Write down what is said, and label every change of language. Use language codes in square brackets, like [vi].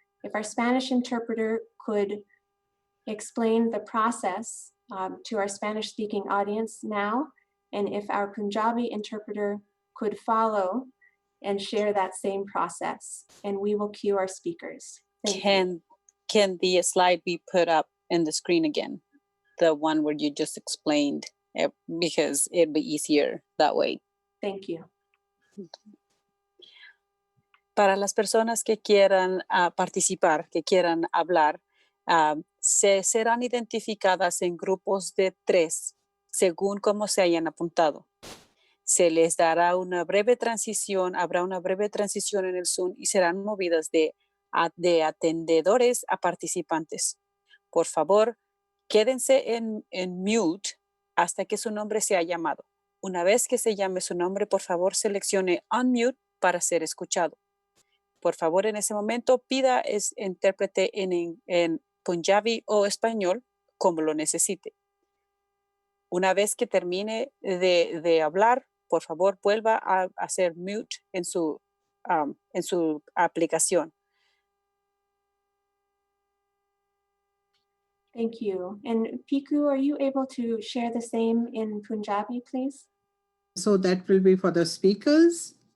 [en] If our Spanish interpreter could explain the process to our Spanish-speaking audience now, and if our Punjabi interpreter could follow and share that same process, and we will cue our speakers. Thank you. Can the slide be put up in the screen again? The one where you just explained, because it'd be easier that way. Thank you. [es] Para las personas que quieran participar, que quieran hablar, se serán identificadas en grupos de 3, según cómo se hayan apuntado. Se les dará una breve transición, habrá una breve transición en el Zoom y serán movidas de atendedores a participantes. Por favor, quédense en mute hasta que su nombre sea llamado. Una vez que se llame su nombre, por favor, seleccione unmute para ser escuchado. Por favor, en ese momento, pida intérprete en Punjabi o español, como lo necesite. Una vez que termine de hablar, por favor, vuelva a hacer mute en su aplicación. [en] Thank you. And Piku, are you able to share the same in Punjabi, please? So that will be for the speakers.